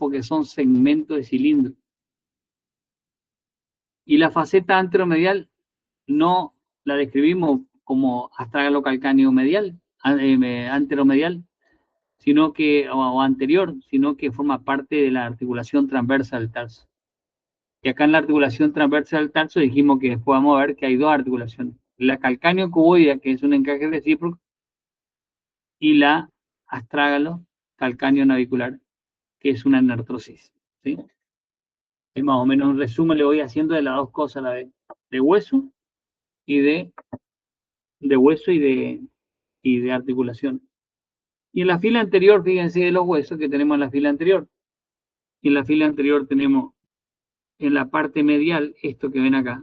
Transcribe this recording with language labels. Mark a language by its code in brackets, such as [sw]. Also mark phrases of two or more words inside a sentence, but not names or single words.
[es] Porque son segmentos de cilindro. Y la faceta anteromedial no la describimos como astrágalo calcáneo medial, anteromedial, sino que, o anterior, sino que forma parte de la articulación transversa del tarso. Y acá en la articulación transversa del tarso dijimos que después vamos a ver que hay dos articulaciones. La calcáneo cuboidea, que es un encaje recíproco, y la astrágalo calcáneo navicular, que es una anartrosis, ¿sí? Es más o menos un resumen le voy haciendo de las dos cosas a la vez, de hueso y de hueso y de articulación. Y en la fila anterior, fíjense de los huesos que tenemos en la fila anterior. Y en la fila anterior tenemos en la parte medial esto que ven acá.